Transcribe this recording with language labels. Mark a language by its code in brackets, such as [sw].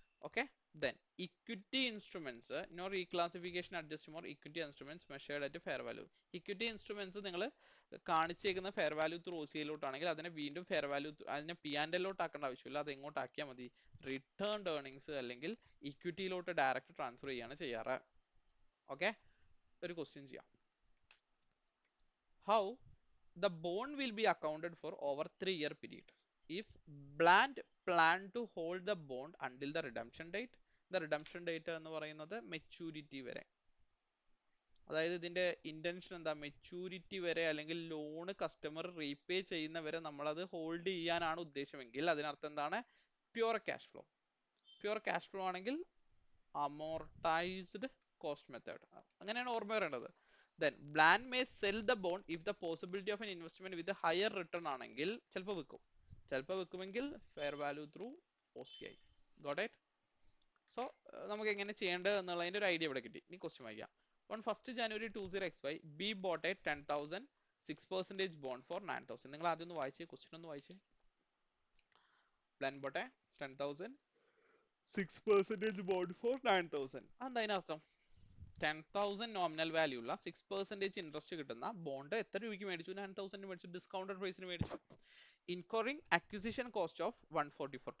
[en] Okay, then equity instruments no reclassification adjustment or equity instruments measured at fair value. [ml] Equity instruments നിങ്ങൾ കാണിച്ചേക്കുന്ന fair value through OCIയിലോട്ടാണെങ്കിൽ അതിനെ വീണ്ടും fair value അതിനെ P and a lot ആക്കേണ്ട ആവശ്യമില്ല. അത് എങ്ങോട്ടാക്കിയാൽ മതി? Returned earnings അല്ലെങ്കിൽ ഇക്വിറ്റിയിലോട്ട് direct transfer ചെയ്യാണ് ചെയ്യാറ്. ഓക്കെ, ഒരു ക്വസ്റ്റ്യൻ ചെയ്യാം. [en] How the bond will be accounted for over 3-year period if Bland plan to hold the bond until the redemption date? The redemption date [ml] എന്ന് പറയുന്നത് മെച്യൂരിറ്റി വരെ. അതായത് ഇതിന്റെ ഇന്റൻഷൻ എന്താ? മെച്യൂരിറ്റി വരെ അല്ലെങ്കിൽ ലോൺ കസ്റ്റമർ റീപേ ചെയ്യുന്ന വരെ നമ്മളത് ഹോൾഡ് ചെയ്യാനാണ് ഉദ്ദേശമെങ്കിൽ അതിനർത്ഥം എന്താണ്? Pure cash flow. Pure cash flow ആണെങ്കിൽ അമോർട്ടൈസ്ഡ് കോസ്റ്റ് മെത്തേഡ്, അങ്ങനെയാണ് ഓർമ്മ വരേണ്ടത്. [en] Then Bland may sell the bond if the possibility of an investment with a higher return [ml] ആണെങ്കിൽ ചിലപ്പോൾ വിൽക്കും. ചിലപ്പോൾ വിൽക്കുമെങ്കിൽ fair value through OCI. [en] Got it? [ml] So നമുക്ക് എങ്ങനെ ചെയ്യേണ്ടത് എന്നുള്ളതിന്റെ ഒരു ഐഡിയ ഇവിടെ കിട്ടി. ഇനി ക്വസ്റ്റ്യൻ വായിക്കാം. [en] On 1st January 20XY, B bought a 10,000 6% bond for 9,000. [ml] നിങ്ങൾ ആദ്യം ഒന്ന് വായിച്ചേ, ക്വസ്റ്റ്യൻ ഒന്ന് വായിച്ചേ. [en] Bland bought a 10,000 6% bond for 9,000. [ml] എന്താ അതിനർത്ഥം? 10,000 നോമിനൽ വാല്യൂ ഉള്ള 6% ഇൻട്രസ്റ്റ് കിട്ടുന്ന ബോണ്ട് എത്ര രൂപയ്ക്ക് മേടിച്ചു? 9,000 മേടിച്ചു. ഡിസ്കൗണ്ടഡ് പ്രൈസിന് മേടിച്ചു. [en] Incurring acquisition cost of 144.